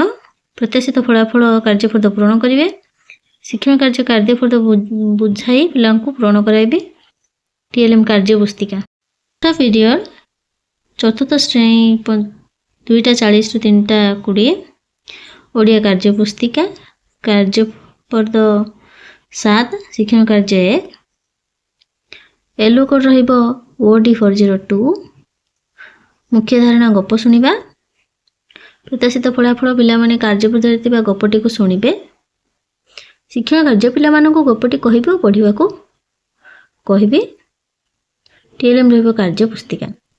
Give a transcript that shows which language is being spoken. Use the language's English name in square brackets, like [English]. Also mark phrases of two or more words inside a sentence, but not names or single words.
[Odia] ପ୍ରତ୍ୟାଶିତ ଫଳାଫଳ କାର୍ଯ୍ୟ ଫର୍ଦ୍ଦ ପୂରଣ କରିବେ। ଶିକ୍ଷଣ କାର୍ଯ୍ୟ ଫର୍ଦ୍ଦ ବୁଝାଇ ପିଲାଙ୍କୁ ପୂରଣ କରାଇବେ। TLM କାର୍ଯ୍ୟ ପୁସ୍ତିକା। ପିରିୟଡ୍ ଚତୁର୍ଥ ଶ୍ରେଣୀ 2:40 ରୁ 3:20 ଓଡ଼ିଆ କାର୍ଯ୍ୟ ପୁସ୍ତିକା କାର୍ଯ୍ୟ ପଦ 7 ଶିକ୍ଷଣ କାର୍ଯ୍ୟ 1 [English] yellow code [Odia] ରହିବ OD402 ମୁଖ୍ୟ ଧାରଣା ଗପ ଶୁଣିବା ପ୍ରତ୍ୟାଶିତ ଫଳାଫଳ ପିଲାମାନେ କାର୍ଯ୍ୟପଦ୍ଧତିରେ ଥିବା ଗପଟିକୁ ଶୁଣିବେ ଶିକ୍ଷଣ କାର୍ଯ୍ୟ ପିଲାମାନଙ୍କୁ ଗପଟି କହିବେ ଓ ପଢ଼ିବାକୁ କହିବେ TLM ରହିବ କାର୍ଯ୍ୟ ପୁସ୍ତିକା